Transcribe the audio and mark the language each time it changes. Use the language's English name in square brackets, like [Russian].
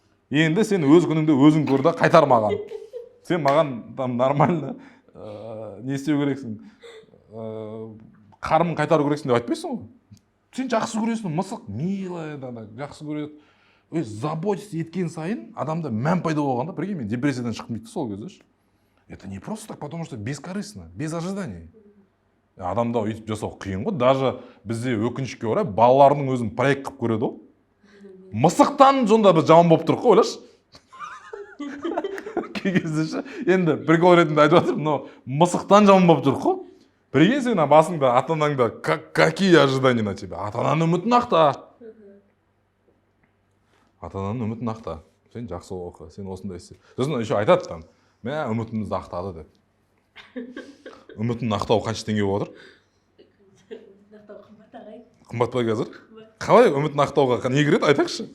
[Kazakh] Енді сен өз күніңді өзің көр да қайтар маған. Сен маған там [Russian] нормально [Kazakh] не істеу керексің? Қарымын қайтару керексің деп айтпайсың ғой. Сен жақсы көресің, мысық [Russian] милая, [Kazakh] жақсы көреді. [Russian] Заботиться [Kazakh] еткен сайын адамда мән пайда болғанда, бірге мен депрессиядан шықтым дейді сол кезде. [Russian] Это не просто так, потому что бескорыстно, без ожиданий. [Kazakh] Адамда өйтіп жасау қиын ғой. [Russian] Даже [Kazakh] бізде өкінішке орай балалардың өзін проект қылып көреді ғой. Мысықтан сонда біз жаман болып тұрық қой, ойлашы. Кей кезде ше, енді прикол ретінде айтып жатырмын, [Russian] но [Kazakh] мысықтан жаман болып тұрық қой. [Russian] Прикинь, [Kazakh] сен басыңда ата анаңда [Russian] какие ожидания на тебя? [Kazakh] Ата ананың үмітін ақта. Ата ананың үмітін ақта. Сен жақсы оқы, сен осындай істе. Сосын [Russian] еще [Kazakh] айтады там, мә үмітімізді ақтады деп. Үмітін ақтау қанша теңге болып отыр? Ақтау қымбат ағай. Қымбат па қазір? Қалай үмітін ақтауға не кіреді, айтайықшы?